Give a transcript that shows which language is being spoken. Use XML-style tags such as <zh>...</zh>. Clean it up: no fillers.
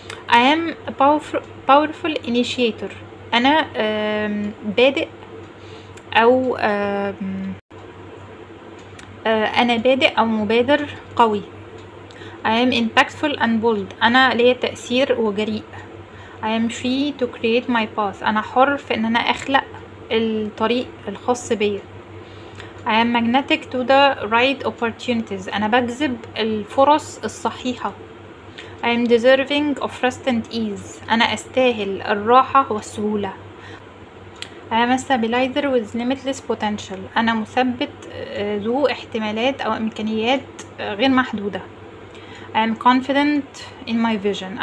<en>I am a powerful initiator،</en> <ar>انا بادئ او انا بادئ او مبادر قوي.</ar> <en>I am impactful and bold،</en> <ar>انا ليا تأثير وجريء.</ar> <en>I am free to create my path.</en> <ar>انا حر في ان انا اخلق الطريق الخاص بيا.</ar> <en>I am magnetic to the right opportunities.</en> <ar>انا بجذب الفرص الصحيحة.</ar> <en>I am deserving of rest and ease.</en> <ar>انا استاهل الراحة والسهولة.</ar> <en>I am a stabilizer with limitless potential.</en> <ar>انا مثبت ذو احتمالات او امكانيات غير محدودة.</ar> <en>I am confident in my vision.</en>